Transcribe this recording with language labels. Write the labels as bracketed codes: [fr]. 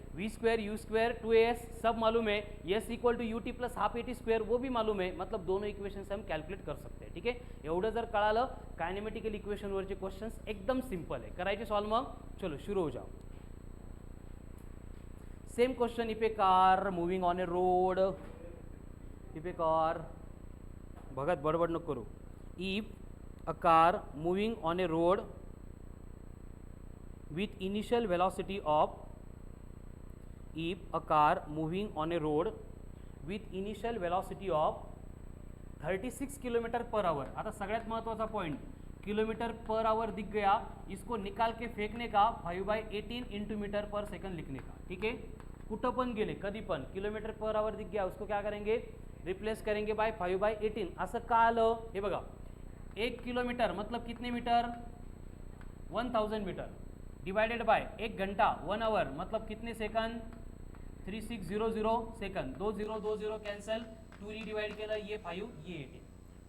[hi] We square you square 2as सब मालूम है, S equal to U T plus half A T square वो भी मालूम है. मतलब दोनों इक्वेशन हम कॅल्क्युलेट कर सकते हैं, ठीक है. [mr] एवढं जर कळालं, कायनेमेटिकल इक्वेशनवरचे क्वेश्चन्स एकदम सिंपल आहे, करायचे सॉल्व. [hi] मग चलो शुरू हो जाओ. [en] same question, if a car moving on a road, if a car, [mr] Bhagat बडबड नको करू. [en] If a car moving on a road with initial velocity of, if a car moving on a road with initial velocity of 36 km/h. [mr] आता सगळ्यात महत्त्वाचा point, [hi] km/h दिख गया, इसको निकाल के फेंकने का 5/18 × मीटर/सेकंड लिखने का, ठीक है. [mr] कुठं पण गेले, कधी पण [hi] km/h दिख गया, उसको क्या करेंगे, रिप्लेस करेंगे बाय 5/18. [mr] असं का आलं, हे बघा. [hi] 1 किलोमीटर मतलब कितने मीटर, 1000 मीटर, डिवाइडेड बाय 1 घंटा 1 आवर मतलब कितने सेकंड, 3600 सेकंड. 2 0 2 0 कॅन्सल, 2 [mr] डिवाइड केलं, [hi] ये 5 ये 18.